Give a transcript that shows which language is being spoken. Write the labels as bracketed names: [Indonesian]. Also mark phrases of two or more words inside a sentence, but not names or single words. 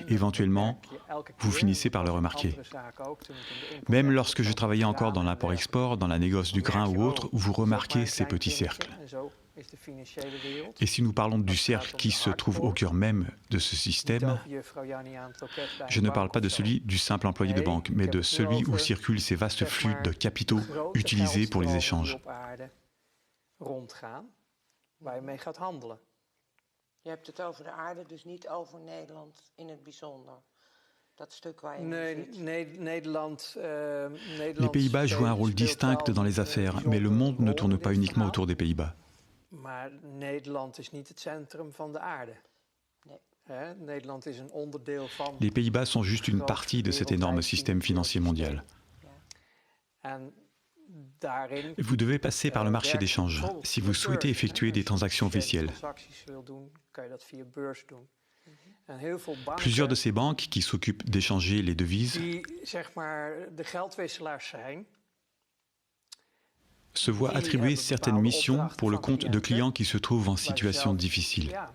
[French] Éventuellement, vous finissez par le remarquer. Même lorsque je travaillais encore dans l'import-export, dans la négoce du grain ou autre, vous remarquez ces petits cercles. Et si nous parlons du cercle qui se trouve au cœur même de ce système, je ne parle pas de celui du simple employé de banque, mais de celui où circulent ces vastes flux de capitaux utilisés pour les échanges. [Dutch] Je hebt het over de aarde, dus niet over Nederland in het bijzonder. Dat stuk waar je [French] Les Pays-Bas jouent un rôle distinct dans les affaires, mais le monde ne tourne pas uniquement autour des Pays-Bas. [Dutch] Maar Nederland is niet het centrum van de aarde. Nederland is een onderdeel van. [French] Les Pays-Bas sont juste une partie de cet énorme système financier mondial. Vous devez passer par le marché d'échange si vous souhaitez effectuer des transactions officielles. Plusieurs de ces banques qui s'occupent d'échanger les devises se voient attribuer certaines missions pour le compte de clients qui se trouvent en situation difficile.